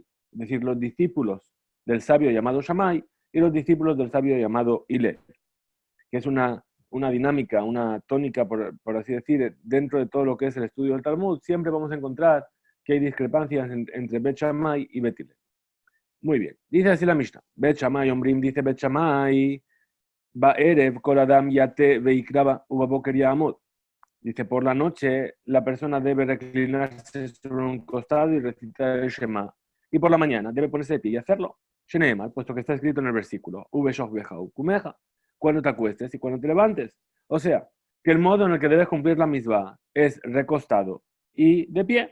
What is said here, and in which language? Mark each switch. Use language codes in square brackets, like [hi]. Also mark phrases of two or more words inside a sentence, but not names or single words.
[es] Es decir, los discípulos del sabio llamado Shammai y los discípulos del sabio llamado Hillel, que es una dinámica, una tónica, por así decir, dentro de todo lo que es el estudio del Talmud. Siempre vamos a encontrar que hay discrepancias entre Bet Shammai y Bet Hillel. Muy bien. Dice así la Mishnah. Bet Shammai, Ombrim, dice Bet Shammai, [he] בערב, כל אדם יטה ויקרא, ובבוקר יעמוד. [es] Dice, por la noche la persona debe reclinarse sobre un costado y recitar el Shema. Y por la mañana debe ponerse de pie y hacerlo. Sheneemar, puesto que está escrito en el versículo, [he] ובשכבך ובקומך, [es] cuando te acuestes y cuando te levantes. O sea, que el modo en el que debes cumplir la misma es recostado y de pie.